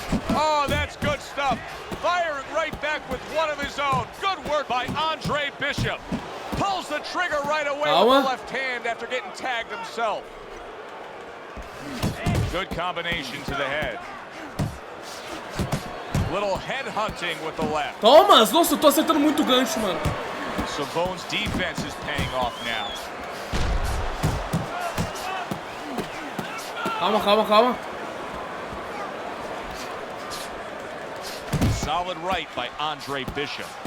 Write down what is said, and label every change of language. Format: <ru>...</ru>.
<en>Oh, that's good stuff. Firing right back with one of his own. Good work by Andre Bishop. Pulls the trigger right away with the left hand after getting tagged himself. Good combination to the head. Little head hunting with the left.</en> <pt>Thomas, nossa, eu tô acertando muito gancho, mano.</pt> <en>Savone's defense is paying off now.</en> <pt>Calma, calma, calma.</pt> <en>Solid right by Andre Bishop.</en>